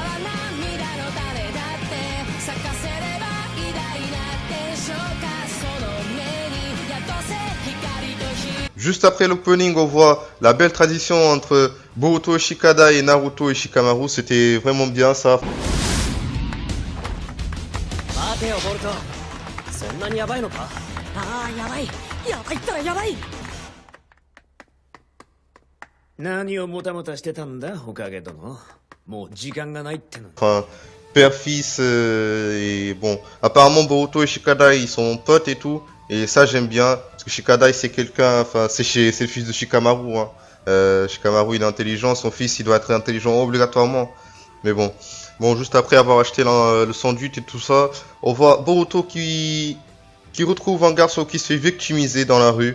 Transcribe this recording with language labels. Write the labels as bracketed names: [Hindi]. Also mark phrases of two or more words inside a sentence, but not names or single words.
[French] Juste après l'opening, on voit la belle tradition entre Boruto Shikada et Naruto et Shikamaru. C'était vraiment bien ça. [Japanese] 待てよボルト、そんなにヤバいのか。ああ、ヤバいったらヤバい。何をもたもたしてたんだ、おかげ殿。もう時間がないっての。 [French] Enfin, père-fils et bon, apparemment Boruto et Shikada ils sont potes et tout. Et ça j'aime bien, parce que Shikadai c'est quelqu'un, enfin c'est le fils de Shikamaru, hein. Shikamaru il est intelligent, son fils il doit être intelligent obligatoirement. Mais bon, juste après avoir acheté le sandwich et tout ça, on voit Boruto qui retrouve un garçon qui se fait victimiser dans la rue.